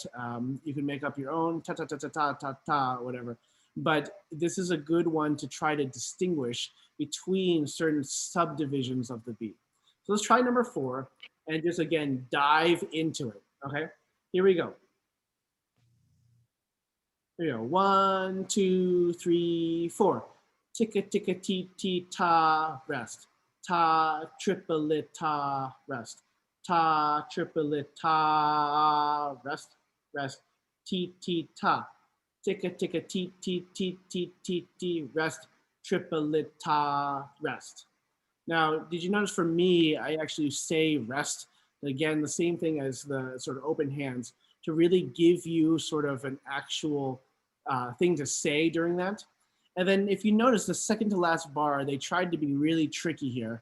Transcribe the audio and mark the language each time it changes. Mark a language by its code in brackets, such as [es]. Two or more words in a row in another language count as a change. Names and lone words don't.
[en] You can make up your own ta ta ta ta ta ta ta whatever. But this is a good one to try to distinguish between certain subdivisions of the beat. So let's try number 4 and just again dive into it. Okay, here we go. Here we go. 1, 2, 3, 4. Ticka ticka tee tee ta rest. Ta triplet ta rest. Ta triplet ta rest rest. Tee tee ta. Ticka ticka tee tee tee tee tee tee rest. Triplet ta rest. Now, did you notice for me, I actually say rest. Again, the same thing as the sort of open hands to really give you sort of an actual thing to say during that. And then if you notice the second to last bar, they tried to be really tricky here.